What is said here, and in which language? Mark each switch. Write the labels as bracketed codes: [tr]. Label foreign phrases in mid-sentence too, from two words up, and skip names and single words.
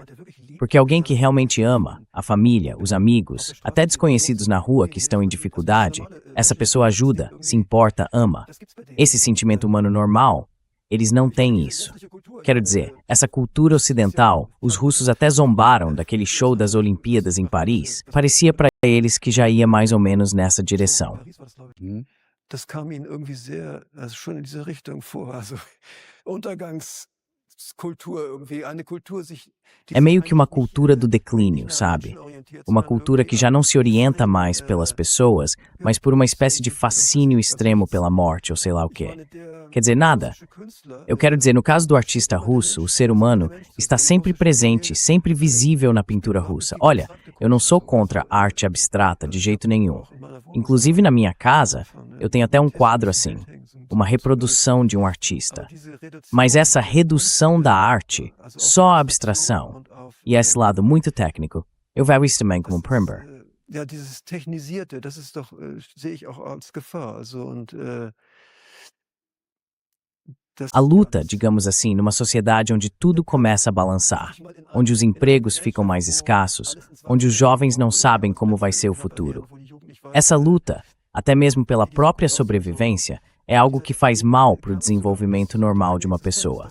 [pt] Porque alguém que realmente ama, a família, os amigos, até desconhecidos na rua que estão em dificuldade, essa pessoa ajuda, se importa, ama. Esse sentimento humano normal, eles não têm isso. Quero dizer, essa cultura ocidental, os russos até zombaram daquele show das Olimpíadas em Paris, parecia para eles que já ia mais ou menos nessa direção. [de] Das kam ihnen irgendwie sehr, also schon in diese Richtung vor, also Untergangskultur irgendwie, eine Kultur sich... [pt] É meio que uma cultura do declínio, sabe? Uma cultura que já não se orienta mais pelas pessoas, mas por uma espécie de fascínio extremo pela morte ou sei lá o quê. Quer dizer, nada. Eu quero dizer, no caso do artista russo, o ser humano está sempre presente, sempre visível na pintura russa. Olha, eu não sou contra a arte abstrata de jeito nenhum. Inclusive na minha casa, eu tenho até um quadro assim, uma reprodução de um artista. Mas essa redução da arte, só a abstração, e esse lado muito técnico, eu vejo isso também como um Primber. [de] Ja, dieses Technisierte, das ist doch, sehe ich auch als Gefahr. Also, und, [pt] A luta, digamos assim, numa sociedade onde tudo começa a balançar, onde os empregos ficam mais escassos, onde os jovens não sabem como vai ser o futuro. Essa luta, até mesmo pela própria sobrevivência, é algo que faz mal para o desenvolvimento normal de uma pessoa.